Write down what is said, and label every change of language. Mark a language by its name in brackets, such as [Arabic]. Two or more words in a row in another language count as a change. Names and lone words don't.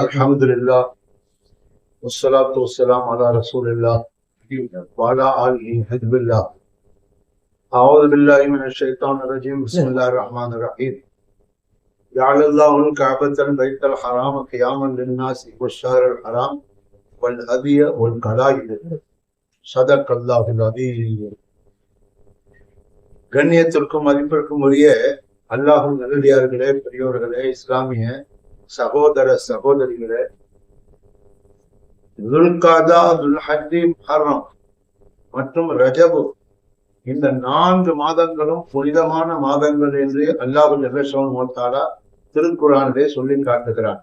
[Arabic] الحمد لله والصلاة والسلام على رسول الله وعلى آله حزب الله. أعوذ بالله من الشيطان الرجيم. بسم الله الرحمن الرحيم. جعل الله الكعبة البيت الحرام قياما للناس والشهر الحرام والهدي والقلائد. صدق الله العظيم. [Tamil] கண்ணியத்திற்கும் மதிப்பிற்கும் உரிய அல்லாஹ்வின் நல்லடியார்களே, பெரியோர்களே, இஸ்லாமிய சகோதர சகோதரிகளே, துல்காதா, துல்ஹஜ், முஹர்ரம் மற்றும் ரஜபு இந்த 4 மாதங்களும் புனிதமான மாதங்கள் என்று அல்லாஹ் ஜல்லஷானஹு வ தஆலா திருக்குர்ஆனிலே சொல்லி காட்டுகிறான்.